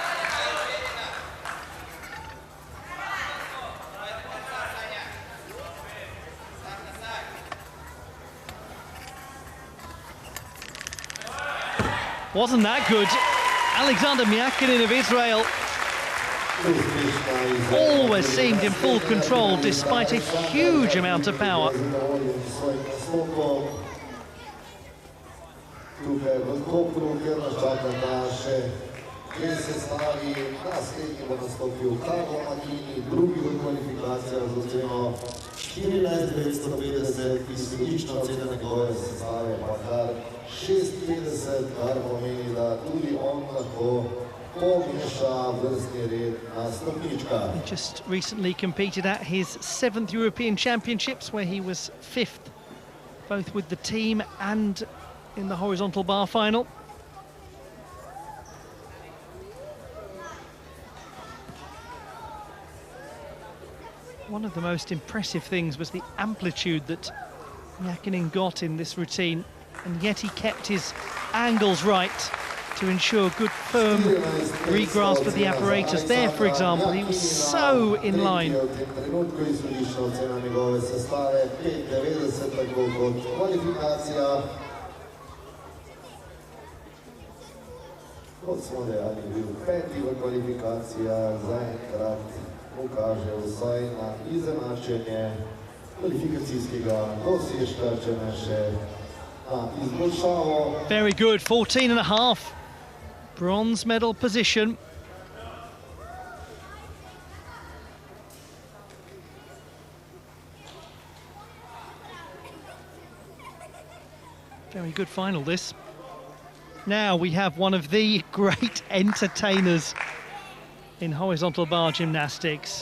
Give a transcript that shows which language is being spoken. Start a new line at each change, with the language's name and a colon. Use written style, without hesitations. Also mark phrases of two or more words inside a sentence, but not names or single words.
English: Wasn't that good? Alexander Myakinin of Israel always seemed in full control despite a huge amount of power.
Slovenian: tukaj v Kopru, kjer nas čakata še dve sestavi. Naslednji bo nastopil Hogben, drugi v kvalifikacijah z oceno 14,950, izhodiščna ocena njegove sestave pa kar 56, kar pomeni, da tudi on lahko pomeša vrstni red na stopničkah.
English: He just recently competed at his 7th European Championships, where he was 5th, both with the team and in the horizontal bar final. One of the most impressive things was the amplitude that Mäkinen got in this routine, and yet he kept his angles right to ensure good firm re-grasp of the apparatus. There, for example, he was so in line.
Slovenian: Kot smo dejali, bil peti v kvalifikacijah, zaenkrat mu kaže vsaj na izenačenje kvalifikacijskega dosežka, če ne še na izboljšavo.
English: Very good, 14.5, bronze medal position. Very good final, this. Now we have one of the great entertainers in horizontal bar gymnastics.